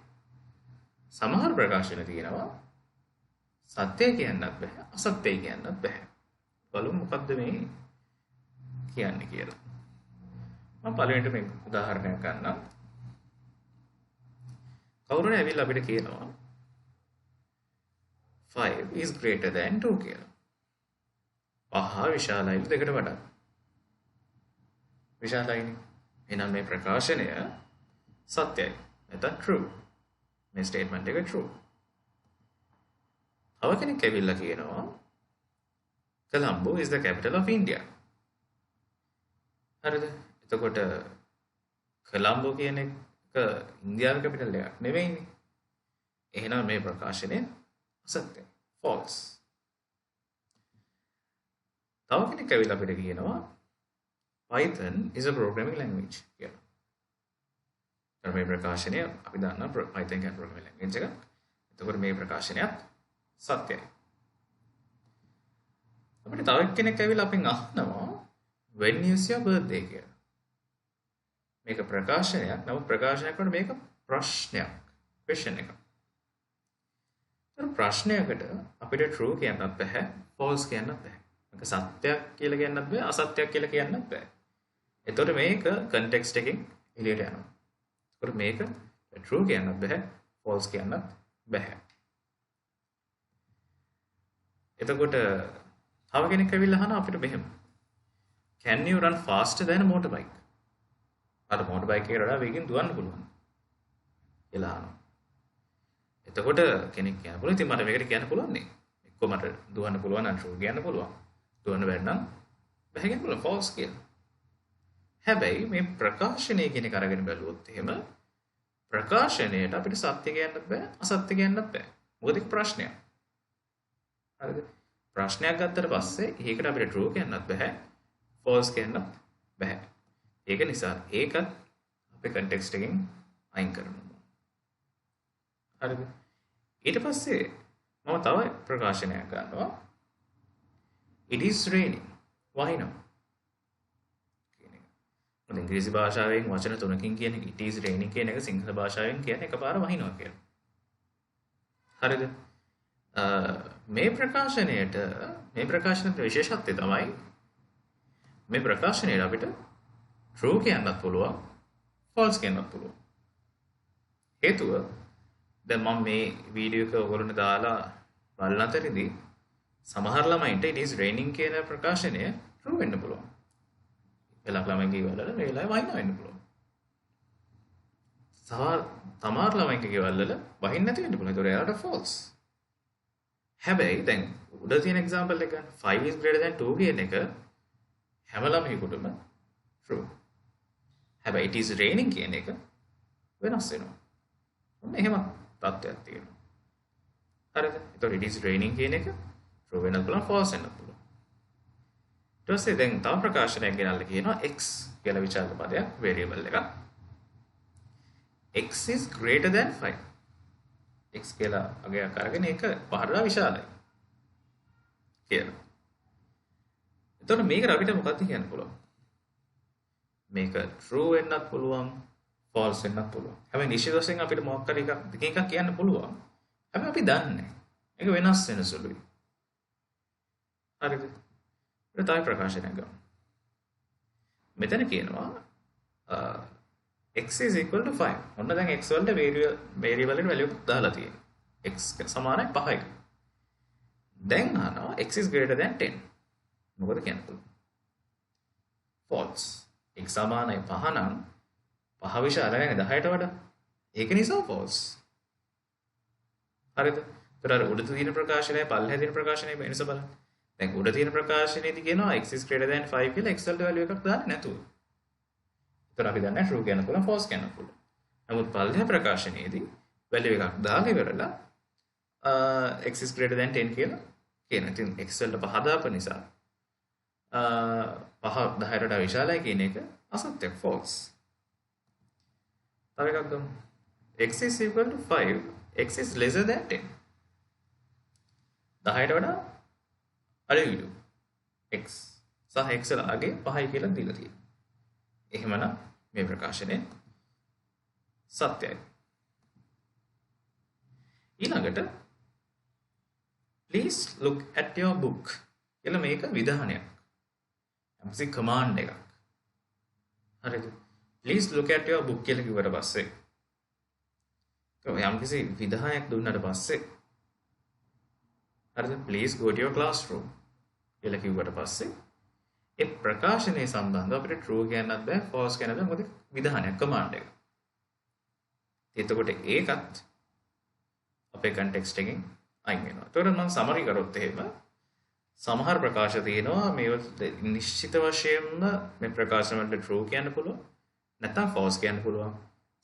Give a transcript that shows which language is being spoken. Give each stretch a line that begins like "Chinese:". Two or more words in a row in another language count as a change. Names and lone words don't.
Sinhala: සමහර ප්‍රකාශන තියෙනවා සත්‍ය කියන්නත් බෑ අසත්‍ය කියන්නත් බෑ. බලමු මොකද්ද මේ කියන්නේ කියලා. මම පළවෙනිට මේ උදාහරණයක් ගන්නම්. කවුරුනේ ඇවිල්ලා අපිට කියනවා
English: 5 is greater than 2
Sinhala: කියලා. 5 විශාලයි 2කට වඩා. විශාලයිනේ. එහෙනම් මේ ප්‍රකාශනය සත්‍යයි. නැත්නම් true. මේ ස්ටේට්මන්ට් එක true. තව කෙනෙක් ඇවිල්ලා කියනවා
English: Colombo is the capital of India.
Sinhala: හරිද? එතකොට කොළඹ කියන ඉන්දියානු කැපිටල් එකක් නෙවෙයිනේ. එහෙනම් මේ ප්‍රකාශනය අසත්‍යයි. false. තව කෙනෙක් ඇවිල්ලා අපිට කියනවා
English: Python is a programming language
Sinhala: කියලා. මේ ප්‍රකාශනය අපි දන්නා Python කියන්නේ
English: programming language
Sinhala: එකක්. එතකොට මේ ප්‍රකාශනයත් සත්‍යයි. අපිට තව කෙනෙක් ඇවිල්ලා අපෙන් අහනවා
English: when is your birthday
Sinhala: කියලා. මේක ප්‍රකාශනයක්. නමුත් ප්‍රකාශනයක් වල මේක ප්‍රශ්නයක්. question එකක්. ප්‍රශ්නයකට අපිට true කියන්නත් බෑ, false කියන්නත් බෑ. මේක සත්‍යයක් කියලා කියන්නත් බෑ, අසත්‍යයක් කියලා කියන්නත් බෑ. එතකොට මේක context එකෙන් එළියට යනවා. එතකොට මේක true කියන්නත් බෑ, false කියන්නත් බෑ. එතකොට තව කෙනෙක් ඇවිල්ලා අහනවා අපිට මෙහෙම.
English: Can you run faster than a motorbike?
Sinhala: අර motorbike එකට වඩා වේගෙන් දුවන්න පුළුවන්. කියලා අහනවා. එතකොට කෙනෙක් කියන්න පුළුවන් ඉතින් මට මේකට කියන්න පුළුවන් නේ. එක්ක මට දුවන්න පුළුවන් නම් true කියන්න පුළුවන්. දුවන්න බැරි නම් බෑ කියන්න පුළුවන් false කියලා. හැබැයි මේ ප්‍රකාශනය කියන එක අරගෙන බැලුවොත් එහෙම ප්‍රකාශනයට අපිට සත්‍ය කියන්නත් බෑ අසත්‍ය කියන්නත් බෑ. මොකද ඒක ප්‍රශ්නයක්. හරිද? ප්‍රශ්නයක් ගත්තට පස්සේ ඒකට අපිට true කියන්නත් බෑ false කියන්නත් බෑ. ඒක නිසා ඒකත් අපේ context එකෙන් අයින් කරනවා. හරිද? ඊට පස්සේ මම තව ප්‍රකාශනයක් ගන්නවා.
English: It is raining. Why not?
Sinhala: ඉංග්‍රීසි භාෂාවෙන් වචන තුනකින් කියන
English: it is raining
Sinhala: කියන එක සිංහල භාෂාවෙන් කියන්නේ එකපාර වහිනවා කියලා. හරිද? මේ ප්‍රකාශනයේ විශේෂත්වය තමයි මේ ප්‍රකාශනයේ අපිට true කියන්නත් පුළුවන් false කියන්නත් පුළුවන්. හේතුව දැන් මම මේ වීඩියෝ එක ඔයගොල්ලන්ට දාලා බලන අතරේදී සමහර ළමයින්ට
English: it is raining
Sinhala: කියන ප්‍රකාශනය true වෙන්න පුළුවන්. එලක් ළමයින්ගේ ගෙවල් වල මේ වෙලාවේ වහින්න වෙන්න පුළුවන්. සමහර ළමයින්ගේ ගෙවල් වල වහින්න නැති වෙන්න පුළුවන්. ඒතකොට එයාට false. හැබැයි දැන් උඩ තියෙන example එක
English: 5 is greater than 2
Sinhala: කියන එක හැම ළමයෙකුටම true. හැබැයි
English: it is raining
Sinhala: කියන එක වෙනස් වෙනවා. ඔන්න එහෙම තත්ත්වයක් තියෙනවා. හරිද? ඒතකොට
English: it is raining
Sinhala: කියන එක true වෙන්නත් පුළුවන් false වෙන්නත් පුළුවන්. ඊට පස්සේ දැන් තව ප්‍රකාශනයක් ගෙනල්ලා කියනවා x කියලා විචාරක පදයක් variable එකක්.
English: x is greater than 5.
Sinhala: x කියලා අගයක් අරගෙන ඒක පහරලා විශාලයි කියලා. එතකොට මේකට අපිට මොකක්ද කියන්න පුළුවන්? මේක true වෙන්නත් පුළුවන් false වෙන්නත් පුළුවන්. හැබැයි නිශ්චිත වශයෙන් අපිට මොකක් හරි එකක් කියන්න පුළුවන්. හැබැයි අපි දන්නේ නැහැ. ඒක වෙනස් වෙන සුළුයි. හරිද? තව ප්‍රකාශනයක් ගමු. මෙතන කියනවා
English: x is equal to 5.
Sinhala: ඔන්න දැන් x වලට variable එකට value එකක් දාලා තියෙනවා. x සමානයි 5යි. දැන් අහනවා
English: x is greater than 10.
Sinhala: මොකද කියන්න පුළුවන්? false. x සමානයි 5 නම් 5 විශාලයි 10ට වඩා. ඒක නිසා false. හරිද? ඒතර අර උඩ තියෙන ප්‍රකාශනය පල්ලෙහා තියෙන ප්‍රකාශනය වෙනස බලන්න. දැන් උඩ තියෙන ප්‍රකාශනයේදී කියනවා
English: x is greater than 5
Sinhala: කියලා x වලට value එකක් දාන්නේ නැතුව. ඒතර අපි දන්නේ true කියන්න පුළුවන් false කියන්න පුළුවන්. නමුත් පල්ලෙහා ප්‍රකාශනයේදී value එකක් දාලා ඉවරලා
English: x is greater than 10
Sinhala: කියලා කියනවා. ඉතින් x වලට 5 දාපු නිසා 5 10ට වඩා විශාලයි කියන එක අසත්‍යයක් false. තව එකක් ගමු.
English: x is equal to 5, x is lesser than 10.
Sinhala: 10ට වඩා අඩුයි x සහ x වල අගේ 5යි කියලා දීලා තියෙනවා. එහෙමනම් මේ ප්‍රකාශනය සත්‍යයි. ඊළඟට
English: please look at your book
Sinhala: කියලා මේක විධානයක්. යම්කිසි command එකක්. හරිද?
English: please look at your book
Sinhala: කියලා කිව්වට පස්සේ යම්කිසි විධානයක් දුන්නාට පස්සේ හරිද?
English: please go to your classroom
Sinhala: කියලා කිව්වට පස්සේ ඒ ප්‍රකාශනයේ සම්බන්ධව අපිට true කියන්නත් බෑ false කියන්නත් බෑ මොකද විධානයක් command එක. එතකොට ඒකත් අපේ context එකෙන් අයින් වෙනවා. ඒතකොට මම summary කරොත් එහෙම සමහර ප්‍රකාශ තියෙනවා මේ නිශ්චිත වශයෙන්ම මේ ප්‍රකාශන වලට true කියන්න පුළුවන් නැත්නම් false කියන්න පුළුවන්.